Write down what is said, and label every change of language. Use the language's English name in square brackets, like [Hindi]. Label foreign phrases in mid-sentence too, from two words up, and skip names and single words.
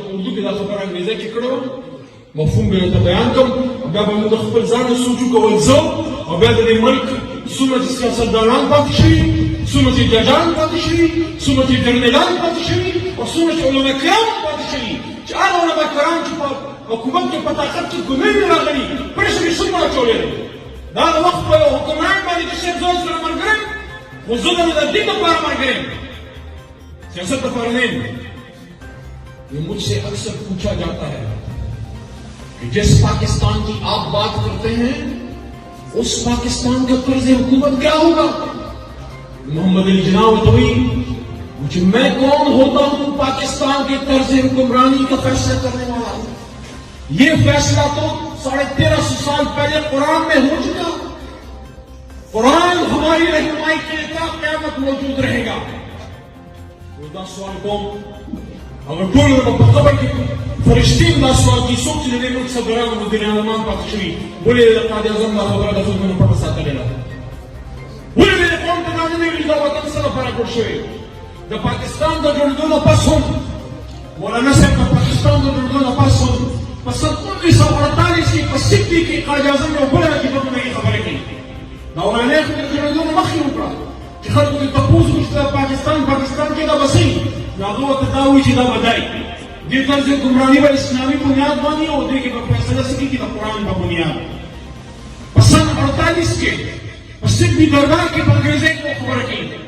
[Pashto] په اردو کې دا خبره انګریزي کې کړې وه مفهوم به ورته بیان کړم، بیا به موږ د خپل ځان سوچ وکول زه او بیا د دې ملک څومره چې سیاستدانان پاتې شوي، څومره چې ججان پاتې شوي، څومره چې جرنیلان پاتې شوي او څومره چې علما کرام پاتې شوي چې هغه علما کرام چې په حکومت کې په طاقت کې ګنې نه راغلي پرېښه یې څومره اچولی دی. دا د وخت په یو حکمران باندې د شیخ زوی سره ملګری یم، خو زه د دین لپاره ملګری یم، سیاست لپاره نه یم. [Urdu] مجھ سے اکثر پوچھا جاتا ہے کہ جس پاکستان کی آپ بات کرتے ہیں اس پاکستان کا طرز حکومت کیا ہوگا؟ محمد علی جناح توئی مجھے میں کون ہوتا ہوں پاکستان کے طرز حکمرانی کا فیصلہ کرنے والا ہوں؟ یہ فیصلہ تو 1350 سال پہلے قرآن میں ہو چکا. قرآن ہماری رہنمائی کے لیے قیامت موجود رہے گا. [Pashto] دا سوال کوم اگر ټول په خبر کې فرشتي دا سوال کې څوک چې د دې ملک صدران او مدیر اعظمان پاتې شوي ولې د قائد اعظم دا خبره د خلکو نه پټه ساتلې ده؟ ولې د قوم ته دا نه ویل دا وطن څه لپاره جوړ شوی؟ د پاکستان د جوړېدو نه پس هم مولانا صاحب د پاکستان د جوړېدو نه پس هم په 1948 کې په سکې کې قائد اعظم یو بله عجیبه خبرې کوي دا اولنۍ خبرونه مخکې وکړه چې خلکو ته تپوس وکړي چې دا پاکستان کې دا به صحیح نو هغه ورته دا وایي چې دا به دی دې طرز ګمراهي به اسلامي بنیاد باندې او دې کې به فیصله څه کېږي د قرآن په بنیاد په سن 48 کې په سدبي دربار کې په انګریزۍ کې خبره کوي